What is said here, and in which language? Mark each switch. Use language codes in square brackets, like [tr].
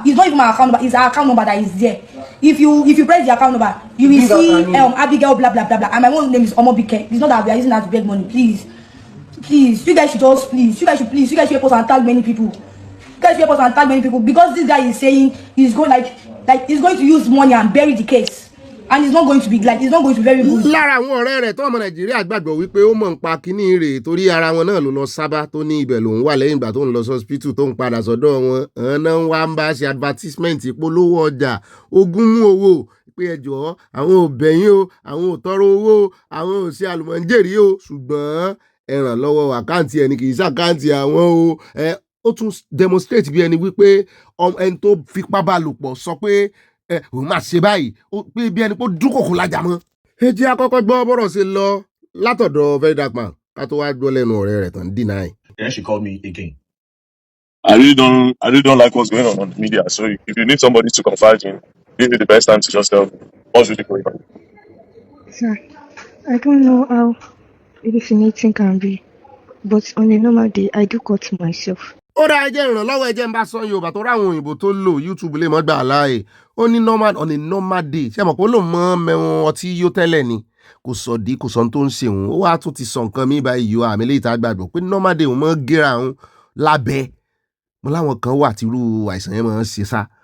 [en] It's not even my account number. It's our account number that is there. If you press the account number, you will see Abigail blah blah blah blah. And my own name is Omobike. It's not that we are using that to beg money. Please, you guys should just you guys should post and tag many people. You guys should post and tag many people because this guy is saying he's going like he's going to use money and bury the case. And it's not going to be very good. [yo] lára àwọn ọ̀rẹ́ rẹ̀ tó ọmọ nàìjíríà gbàgbọ́ wípé ó mọ̀ ń pa kínní rẹ̀ torí ara wọn náà ló lọ sábà tó ní ibẹ̀ lòún wà lẹ́yìn ìgbà tó ń lọ sọ́spítù tó ń padà sọ́dọ̀ wọn náà ń wá ń bá ṣe advertisement ìpolówó ọjà ogún mú owó pé ẹjọ́ àwọn ò bẹ̀yìn o àwọn ò tọrọ owó àwọn ò ṣe àlùmọ̀ǹjẹ̀rí o ṣùgbọ́n ẹ ràn lọ́wọ́ àkáǹtì ẹni kì í ṣàkáǹtì àwọn o ó tún demonstrate bí ẹni wípé ẹni tó fipá bá lò pọ̀ sọ pé òun máa ṣe báyìí pé bí ẹni pé dúnkòkò lájà mọ́. ẹ jẹ́ àkọ́kọ́ gbọ́ bọ́rọ̀ ṣe lọ látọ̀dọ̀ very dark man ká tó wá gbọ́ lẹ́nu ọ̀rẹ́ rẹ̀ tán deny. [en] Then she called me again. I really don't like what's going on the media. So if you need somebody to confide in, this is the best time to just tell me what's really going on. Sir, I don't know how illuminating can be, but on a normal day, I do cut myself. [yo] ó dá ẹjẹ́ ìrànlọ́wọ́ ẹjẹ́ ń bá sọ Yorùbá tó ráwọn òyìnbó tó lò YouTube lè mọ́ gbà láàyè ó ní [en] normal on a normal day [yo] ṣé mọ̀ pé ó lò mọ́ mẹ́wọ̀n ọtí yó tẹ́lẹ̀ ni kò sọ dí kò sọ tó ń ṣe òun ó wá tún ti sọ nǹkan mí báyìí yọ àmì lè ta gbàgbọ́ pé [en] normal day [yo] òun mọ́ gẹ́ra òun lábẹ́ mo láwọn kan wà tírú àìsàn yẹn mọ́ ń ṣe sá